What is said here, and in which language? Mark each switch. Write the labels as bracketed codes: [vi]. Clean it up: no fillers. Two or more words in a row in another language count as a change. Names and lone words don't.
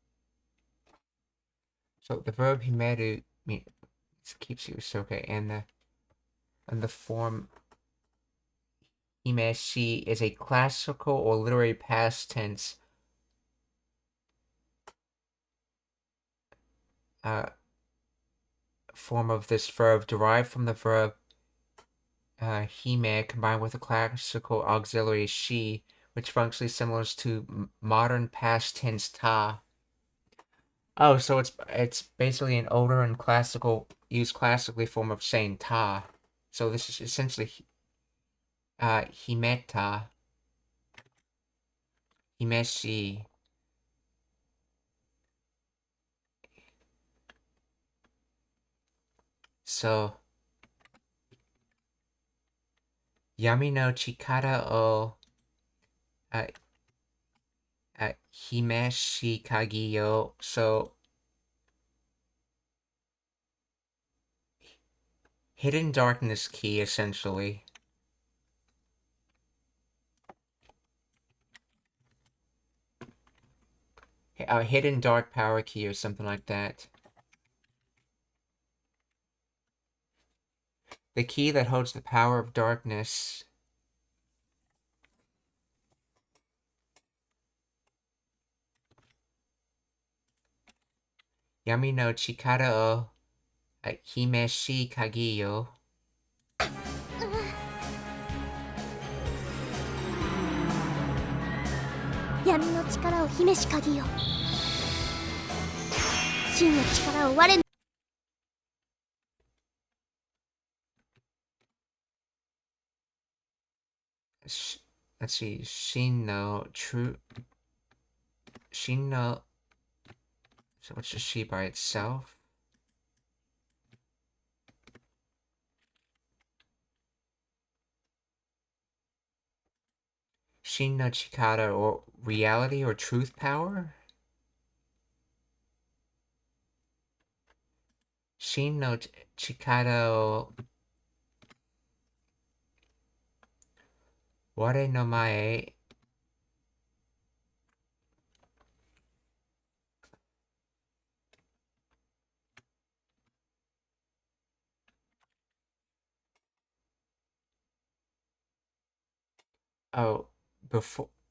[en] So the verb himeru keeps you okay, and the form himeshi is a classical or literary past tense form of this verb, derived from the verb hime combined with the classical auxiliary shi, which functionally similar to modern past tense ta. Oh, so it's basically an older and used classically form of saying ta. So this is essentially himeta, himeshi. [ja] So 闇の力を、秘めし鍵よ. [en] So hidden darkness key, essentially. A hidden dark power key or something like that. The key that holds the power of darkness. [ja] 闇の力を秘めし鍵よ. 闇の力を秘めし鍵よ。真の力を我の [en] Let's see. [ja] 真の true. 真の. [en] So what's the she by itself? [ja] 真の力, [en] or reality or truth power? [ja] 真の力を我の前. [en] Oh, before.